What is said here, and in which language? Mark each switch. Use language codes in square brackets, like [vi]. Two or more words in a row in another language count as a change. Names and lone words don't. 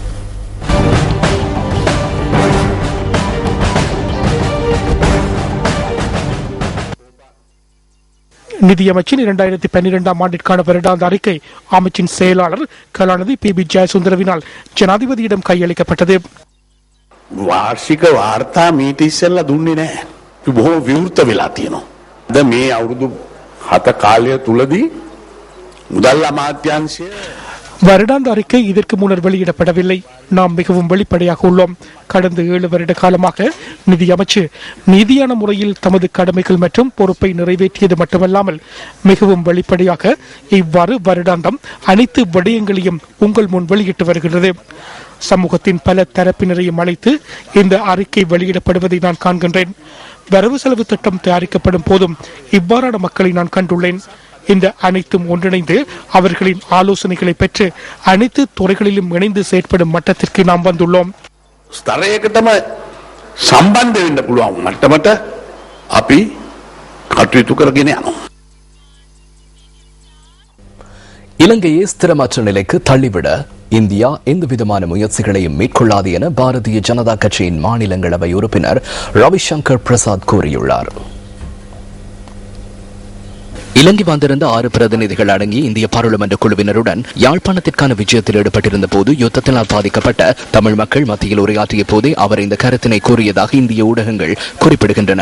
[ta] நிதியமைச்சின் 2012ஆம் ஆண்டிற்கான வருடாந்த அறிக்கை அமைச்சின் செயலாளர் கலாநிதி பி ஜெயசுந்தரவினால் ஜனாதிபதியிடம் கையளிக்கப்பட்டது. [si] වාර්ෂික වාර්තා මීට ඉස්සෙල්ලා දුන්නේ නැහැ. බොහෝ විවෘත වෙලා තියෙනවා. අද මේ අවුරුදු 7 කාලය තුලදී මුදල් අමාත්‍යාංශය [ta] வருடாந்த அறிக்கை இதற்கு முன்னர் வெளியிடப்படவில்லை. நாம் மிகவும் வெளிப்படையாக உள்ளோம். கடந்த 7 வருட காலமாக நிதி அமைச்சு நீதியான முறையில் தமது கடமைகள் மற்றும் பொறுப்பை நிறைவேற்றியது மட்டுமல்லாமல் மிகவும் வெளிப்படையாக இவ்வாறு வருடாந்தம் அனைத்து விடயங்களையும் உங்கள் முன் வெளியிட்டு வருகிறது. சமூகத்தின் பல தரப்பினரையும் அழைத்து இந்த அறிக்கை வெளியிடப்படுவதை நான் காண்கின்றேன். வரவு செலவு திட்டம் தயாரிக்கப்படும் போதும் இவ்வாறான மக்களை நான் கண்டுள்ளேன். இந்த அனைத்தும் ஒன்றிணைந்து அவர்களின் ஆலோசனைகளை பெற்று அனைத்து துறைகளிலும் இணைந்து செயற்படும் மட்டத்திற்கு நாம் வந்துள்ளோம். [si] ස්තරයකටම සම්බන්ධ වෙන්න පුළුවන් මට්ටමට අපි කටයුතු කරගෙන යනවා. [ta] இலங்கையை ஸ்திரமற்ற நிலைக்கு தள்ளிவிட இந்தியா எந்தவிதமான முயற்சிகளையும் மேற்கொள்ளாது என பாரதிய ஜனதா கட்சியின் மாநிலங்களவை உறுப்பினர் ரவிசங்கர் பிரசாத் கூறியுள்ளார். இலங்கை வந்திருந்த 6 பிரதிநிதிகள் அடங்கிய இந்திய பாராளுமன்ற குழுவினருடன் யாழ்ப்பாணத்திற்கான விஜயத்தில் ஈடுபட்டிருந்த போது யுத்தத்தினால் பாதிக்கப்பட்ட தமிழ் மக்கள் மத்தியில் உரையாற்றிய போதே அவர் இந்த கருத்தினை கூறியதாக இந்திய ஊடகங்கள் குறிப்பிடுகின்றன.